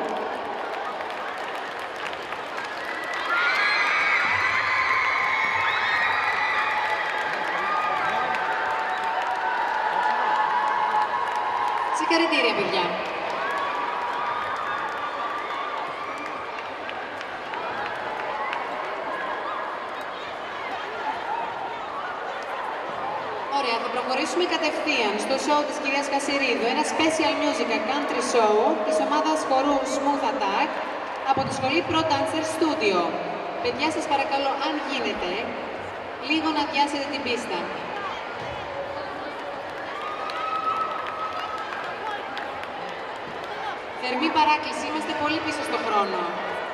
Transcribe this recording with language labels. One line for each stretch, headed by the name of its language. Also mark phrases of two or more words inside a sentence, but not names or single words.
Greek: Συγχαρητήρια, παιδιά. Ωραία, θα προχωρήσουμε κατευθείαν στο show της κυρίας Χασιρίδου, ένα
English: special musical country show
Greek: της ομάδας χορού Smooth Attack από τη σχολή Pro Dancer Studio. Παιδιά, σας παρακαλώ, αν γίνεται, λίγο να αδειάσετε την πίστα. Θερμή παράκληση, είμαστε πολύ πίσω στο χρόνο.